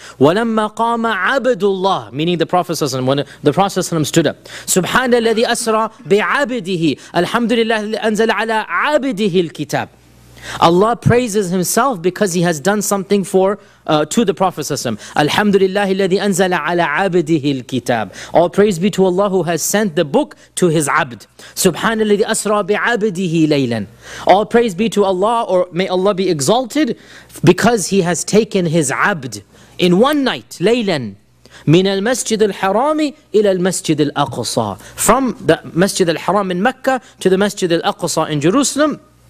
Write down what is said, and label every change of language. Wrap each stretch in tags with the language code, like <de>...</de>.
<ar>وَلَمَّا قَامَ عَبْدُ اللَّهِ,</ar> <en>meaning the Prophet ﷺ, when the Prophet ﷺ stood up.</en> <ar>سُبْحَانَ الَّذِي أَسْرَى بِعَبْدِهِ الْحَمْدُ لِلَّهِ الَّذِي أَنزَلَ عَلَىٰ عَبْدِهِ الْكِتَابِ.</ar> <en>Allah praises himself because he has done something to the Prophet ﷺ.</en> <ar>Alhamdulillah الَّذِي أَنزَلَ عَلَىٰ عَبْدِهِ الْكِتَابِ.</ar> <en>All praise be to Allah who has sent the book to his abd.</en> <ar>سُبْحَانَ الَّذِي أَسْرَى بِعَبْدِهِ لَيْلًا.</ar> <en>All praise be to Allah, or may Allah be exalted, because he has taken his abd in one night,</en> <ar>laylan, min al-masjid al-harami ila al-masjid al-aqsa,</ar> <en>from the masjid al-haram in Mecca to the masjid al-aqsa in Jerusalem.</en>